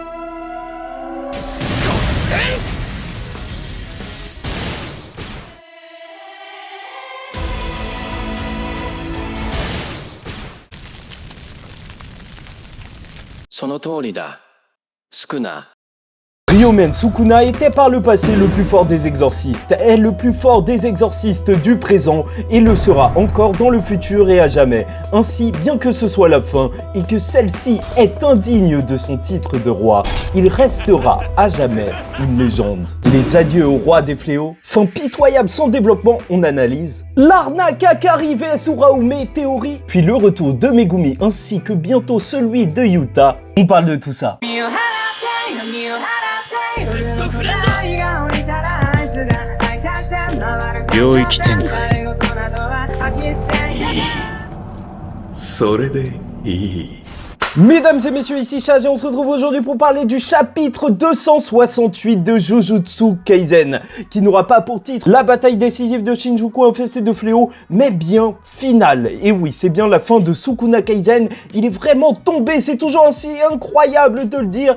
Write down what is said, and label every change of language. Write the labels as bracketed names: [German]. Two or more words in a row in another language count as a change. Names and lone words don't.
[Japanese] その通りだ。宿儺。 [French] Ryomen Sukuna était par le passé le plus fort des exorcistes, est le plus fort des exorcistes du présent et le sera encore dans le futur et à jamais. Ainsi, bien que ce soit la fin et que celle-ci est indigne de son titre de roi, il restera à jamais une légende. Les adieux au roi des fléaux, fin pitoyable sans développement, on analyse. L'arnaque à Kari vs Uraume théorie, puis le retour de Megumi ainsi que bientôt celui de Yuta. On parle de tout ça. [Japanese] 領域展開それでいい [French] Mesdames et messieurs, ici Chaz et on se retrouve aujourd'hui pour parler du chapitre 268 de Jujutsu Kaisen, qui n'aura pas pour titre la bataille décisive de Shinjuku infestée de fléaux, mais bien finale. Et oui, c'est bien la fin de Sukuna Kaisen, il est vraiment tombé, c'est toujours aussi incroyable de le dire.